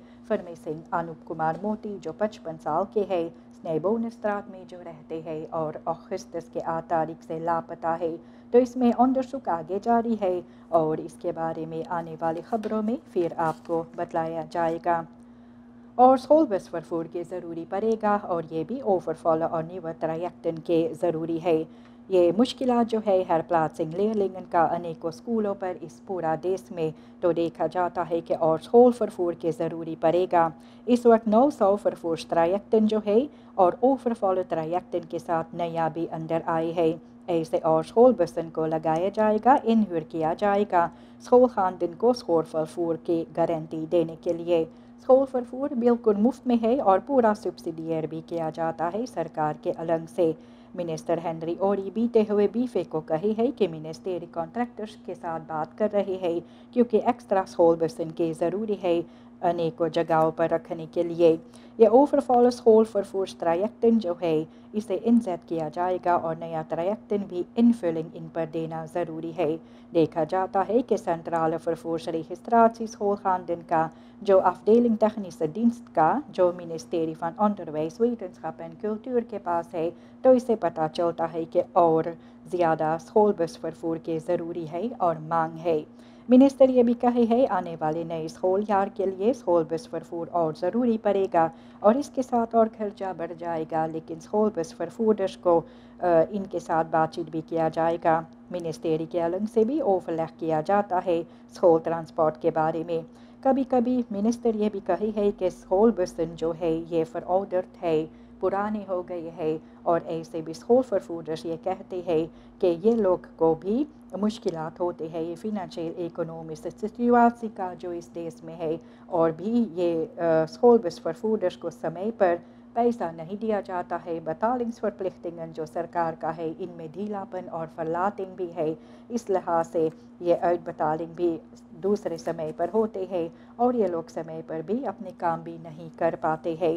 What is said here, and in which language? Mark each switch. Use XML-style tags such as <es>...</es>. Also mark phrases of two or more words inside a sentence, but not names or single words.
<hns>फरमे सिंह अनूप कुमार मोती जो 55 साल के हैं, स्नेबोनस्त्रात में जो रहते हैं और अगस्त के 8 तारीख से लापता है। तो इसमें onderzoek आगे जारी है और इसके बारे में आने वाली खबरों में फिर आपको बतलाया जाएगा। और</hns> <nl>schoolbus vervoer</nl> <hns>के ज़रूरी पड़ेगा और ये भी overvallen और</hns> <nl>nieuwe trajecten</nl> <hns>के ज़रूरी है। ये मुश्किलात जो है</hns> <nl>herplaatsing leerlingen</nl> <hns>का अनेकों स्कूलों पर इस पूरा देश में तो देखा जाता है कि और schoolvervoer के ज़रूरी पड़ेगा। इस वक्त 900</hns> <nl>vervoer trajecten</nl> <hns>जो है और</hns> <nl>overvallen trajecten</nl> <hns>के साथ नया भी अंदर आए है। ऐसे और schoolbussen को लगाया जाएगा, इनहुर किया जाएगा schoolgaanden को schoolvervoer की गारंटी देने के लिए। schoolvervoer बिल्कुल मुफ्त में है और पूरा सब्सिडियर भी किया जाता है सरकार के अलग से। मिनिस्टर हेनरी ओरी बीते हुए बीफे को कही है कि मिनिस्ट्री कॉन्ट्रैक्टर्स के साथ बात कर रहे हैं क्योंकि एक्स्ट्रा schoolbussen के ज़रूरी है अनेकों जगहों पर रखने के लिए। ये</hns> <nl>overvallen schoolvervoer trajecten</nl> <hns>जो है इसे इंजेक्ट किया जाएगा और नया trajecten भी इनफिलिंग इन पर देना ज़रूरी है। देखा जाता है कि</hns> <nl>centrale vervoersregistratie schoolgaanden</nl> <hns>का जो</hns> <nl>afdeling technische dienst</nl> <hns>का जो मिनिस्ट्री van onderwijs, wetenschap en cultuur के पास है, तो इसे पता चलता है कि और ज़्यादा</hns> <nl>schoolbus vervoer</nl> <hns>के ज़रूरी है और मांग है। मिनिस्टर ये भी कहे है आने वाले नए स्कूल यार के लिए</hns> <nl>schoolbus vervoer</nl> <hns>और ज़रूरी पड़ेगा और इसके साथ और खर्चा बढ़ जाएगा, लेकिन</hns> <nl>schoolbus vervoerders</nl> <hns>को इनके साथ बातचीत भी किया जाएगा। मिनिस्ट्री के अलग से भी ओवरलैप किया जाता है स्कूल ट्रांसपोर्ट के बारे में। कभी कभी मिनिस्टर ये भी कही है कि schoolbussen जो है ये verouderd है, पुराने हो गए हैं और ऐसे भी schoolvervoerders ये कहते हैं कि ये लोग को भी मुश्किलात होते हैं ये</hns> <en>financial economic situation</en> <hns>का जो इस देश में है और भी ये</hns> <nl>schoolbus vervoerders</nl> <hns>को समय पर पैसा नहीं दिया जाता है। betalingsverplichtingen जो सरकार का है इनमें ढीलापन और verlating भी है, इस लिहाज से ये uitbetaling भी दूसरे समय पर होते हैं और ये लोग समय पर भी अपने काम भी नहीं कर पाते हैं।</hns>